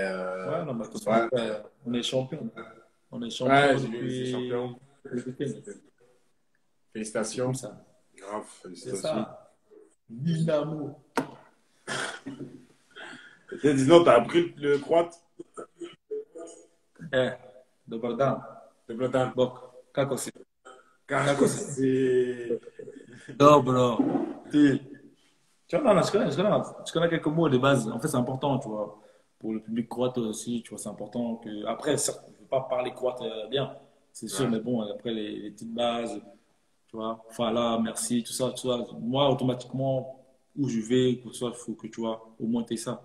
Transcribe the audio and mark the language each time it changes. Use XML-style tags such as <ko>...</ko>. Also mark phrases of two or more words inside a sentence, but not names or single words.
<fr>Ouais, non, mais ouais. on est champion. On est Ouais, champion j'ai vu, c'est champion. le week-end. C'est Félicitations. cool ça. Grave, C'est félicitations. ça. Dynamo. Et dis-donc, t'as appris le croate?</fr> <hr>Dobar dan. Dobro dan. Bok, kako si? Kako si? Dobro.</hr> <fr>Tu vois, non, je connais quelques mots de base. En fait, c'est important, tu vois. Pour le public croate aussi, tu vois, c'est important que. Après, certes, je ne veux pas parler croate bien, c'est sûr, Ouais. mais bon, après, les petites bases, tu vois. Enfin, là, merci, tout ça, tu vois. Moi, automatiquement, où je vais, que ce soit, il faut que, tu vois, au moins, tu ça.</fr>